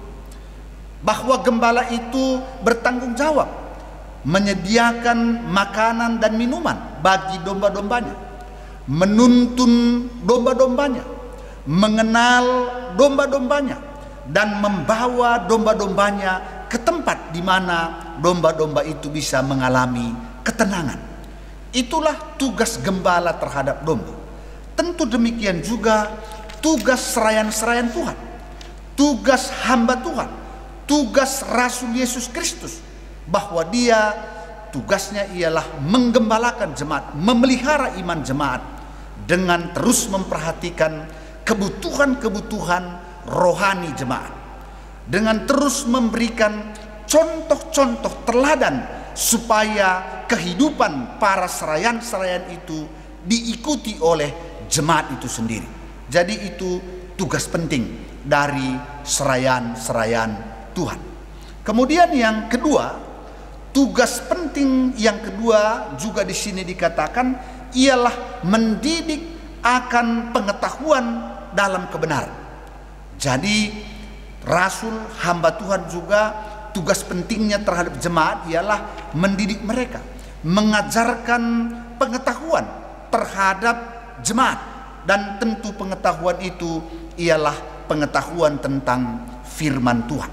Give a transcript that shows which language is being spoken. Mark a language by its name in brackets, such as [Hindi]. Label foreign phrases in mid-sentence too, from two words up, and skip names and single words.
[Indonesian] Bahwa gembala itu bertanggung jawab menyediakan makanan dan minuman bagi domba-dombanya, menuntun domba-dombanya, mengenal domba-dombanya, dan membawa domba-dombanya ke tempat di mana domba-domba itu bisa mengalami ketenangan. Itulah tugas gembala terhadap domba. Tentu demikian juga tugas serayan-serayan Tuhan, tugas hamba Tuhan, tugas Rasul Yesus Kristus, bahwa dia tugasnya ialah menggembalakan jemaat, memelihara iman jemaat dengan terus memperhatikan kebutuhan-kebutuhan rohani jemaat, dengan terus memberikan contoh-contoh teladan supaya kehidupan para serayan-serayan itu diikuti oleh jemaat itu sendiri. Jadi itu tugas penting dari serayan-serayan Tuhan. Kemudian yang kedua, tugas penting yang kedua juga di sini dikatakan ialah mendidik akan pengetahuan dalam kebenaran. Jadi rasul hamba Tuhan juga tugas pentingnya terhadap jemaat ialah mendidik mereka, mengajarkan pengetahuan terhadap jemaat, dan tentu pengetahuan itu ialah pengetahuan tentang firman Tuhan.